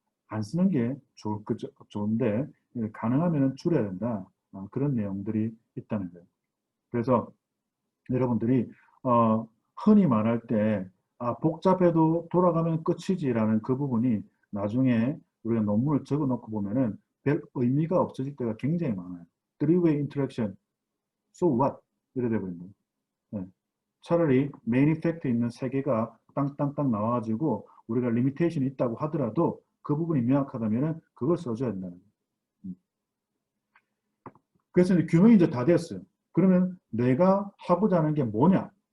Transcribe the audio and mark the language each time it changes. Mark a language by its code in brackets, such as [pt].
[ko] 안 쓰는 게 좋은데 가능하면 줄여야 된다. 그런 내용들이 있다는 거예요. 그래서 여러분들이 흔히 말할 때 복잡해도 돌아가면 끝이지라는 그 부분이 나중에 우리가 논문을 적어놓고 보면은 별 의미가 없어질 때가 굉장히 많아요. [en] Three-way interaction, so what? [ko] 이래 되거든요. 네. 차라리 메인 이펙트 있는 세 개가 땅땅땅 나와가지고 우리가 리미테이션이 있다고 하더라도 그 부분이 명확하다면 그걸 써줘야 된다는 거예요. 그래서 이제 규명이 이제 다 됐어요. 그러면 내가 하고자 하는 게 뭐냐?